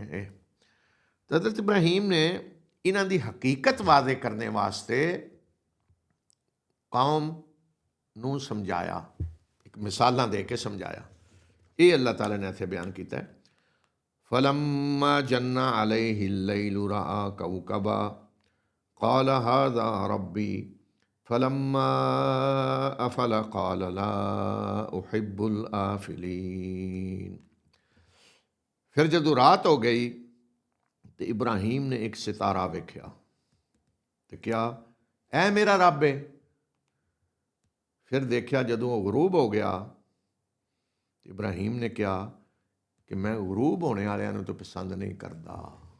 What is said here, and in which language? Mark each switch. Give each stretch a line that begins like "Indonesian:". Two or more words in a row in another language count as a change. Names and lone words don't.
Punjabi: ਇਹ ਹਜ਼ਰਤ ਇਬਰਾਹੀਮ ਨੇ ਇਹਨਾਂ ਦੀ ਹਕੀਕਤ ਵਾਜ਼ੇ ਕਰਨ ਵਾਸਤੇ ਕੌਮ ਨੂੰ ਸਮਝਾਇਆ, ਇੱਕ ਮਿਸਾਲਾਂ ਦੇ ਕੇ ਸਮਝਾਇਆ। ਇਹ ਅੱਲਾਹ ਤਾਲਾ ਨੇ ਇੱਥੇ ਬਿਆਨ ਕੀਤਾ ਹੈ।
Arabic: فلما جن عليه الليل رأى كوكبا قال هذا ربي فلما أفل قال لا أحب الآفلين۔
Punjabi: ਫਿਰ ਜਦੋਂ ਰਾਤ ਹੋ ਗਈ ਤੇ ਇਬਰਾਹੀਮ ਨੇ ਇੱਕ ਸਿਤਾਰਾ ਵੇਖਿਆ ਤੇ ਕਿਹਾ ਐ ਮੇਰਾ ਰੱਬ ਹੈ। ਫਿਰ ਦੇਖਿਆ ਜਦੋਂ ਉਹ ਗਰੂਬ ਹੋ ਗਿਆ ਤੇ ਇਬਰਾਹੀਮ ਨੇ ਕਿਹਾ ਕਿ ਮੈਂ ਗਰੂਬ ਹੋਣੇ ਵਾਲਿਆਂ ਨੂੰ ਤਾਂ ਪਸੰਦ ਨਹੀਂ ਕਰਦਾ।